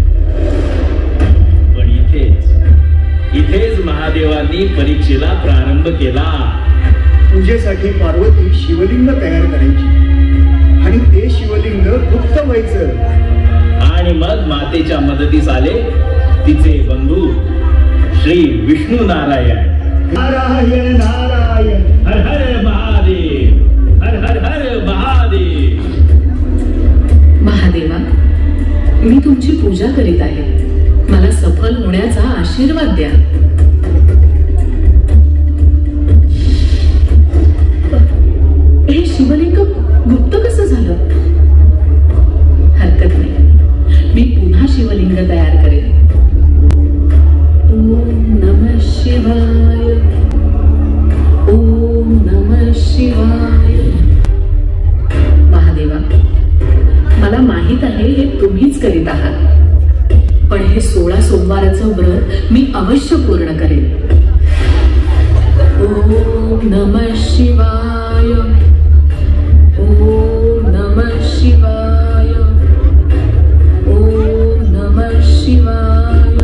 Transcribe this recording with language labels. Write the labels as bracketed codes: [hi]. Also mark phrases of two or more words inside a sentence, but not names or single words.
[mr] पण इथेच महादेवांनी परीक्षेला प्रारंभ केला. पूजेसाठी पार्वती शिवलिंग तयार करायची आणि ते शिवलिंग गुप्त व्हायचं. आणि मग मातेच्या मदतीस आले तिचे बंधू श्री विष्णू नारायण. नारायण नारायण. हर हर महादेव, हर हर हर महादेव. महादेवा, मी तुमची पूजा करीत आहे. मला सफल होण्याचा आशीर्वाद द्या. हे शिवलिंग गुप्त कसं झालं? हरकत नाही, मी पुन्हा शिवलिंग तयार करेन. [sa] ओम नमः शिवाय, ओम नमः शिवाय. [mr] महादेवा, मला माहित आहे हे तुम्हीच करीत आहात, पण हे 16 सोमवाराचं व्रत मी अवश्य पूर्ण करेन. [sa] ओम नमः शिवाय, ओम नमः शिवाय, ओम नमः शिवाय.